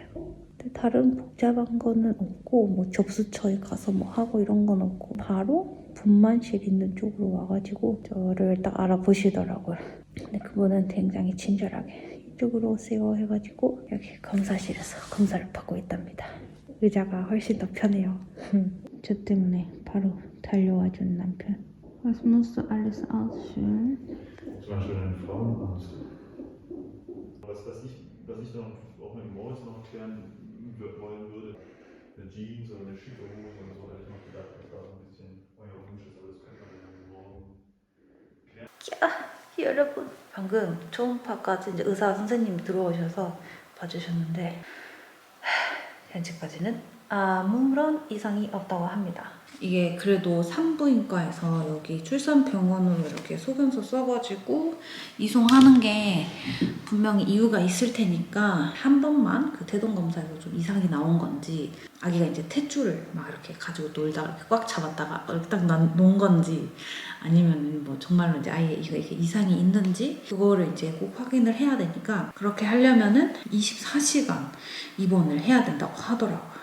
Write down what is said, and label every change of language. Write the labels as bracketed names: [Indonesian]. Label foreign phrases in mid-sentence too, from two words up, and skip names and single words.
[Korean] 근데 다른 복잡한 거는 없고 뭐 접수처에 가서 뭐 하고 이런 건 없고 바로 분만실 있는 쪽으로 와가지고 저를 딱 알아보시더라고요. 근데 그분은 굉장히 친절하게 이쪽으로 오세요 해가지고 여기 검사실에서 검사를 받고 있답니다. 의자가 훨씬 더 편해요. 저 때문에 바로 달려와준 남편. [German] Was musst du alles ausfüllen? Zum Beispiel einen Frauenarzt. Was ich dann auch mit Moritz noch erklären wollen würde, eine Jeans oder eine schicke Hose oder so, hätte ich noch gedacht, dass da so ein bisschen euer Wunsch ist, aber das könnte man dann morgen klären. [Korean] 여러분, 방금 초음파까지 이제 의사 선생님이 들어오셔서 봐주셨는데 현재까지는 아무런 이상이 없다고 합니다. 이게 그래도 산부인과에서 여기 출산병원으로 이렇게 소견서 써가지고 이송하는 게 분명히 이유가 있을 테니까 한 번만 그 태동검사에서 좀 이상이 나온 건지 아기가 이제 탯줄을 막 이렇게 가지고 놀다가 이렇게 꽉 잡았다가 딱 놓은 건지 아니면 뭐 정말로 이제 아예 이게 이상이 있는지 그거를 이제 꼭 확인을 해야 되니까 그렇게 하려면은 24시간 입원을 해야 된다고 하더라고요.